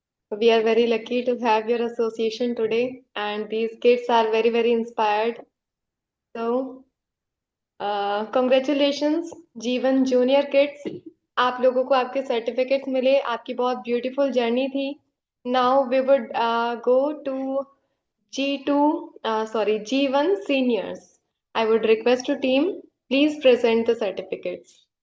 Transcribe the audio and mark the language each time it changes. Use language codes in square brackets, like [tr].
[en] We are very lucky to have your association today, and these kids are very, very inspired. So, congratulations, Jeevan Junior Kids. [hi] आप लोगों को आपके certificates मिले, आपकी बहुत beautiful journey थी. [en] Now we would go to G1 seniors. I would request to team, please present the certificates.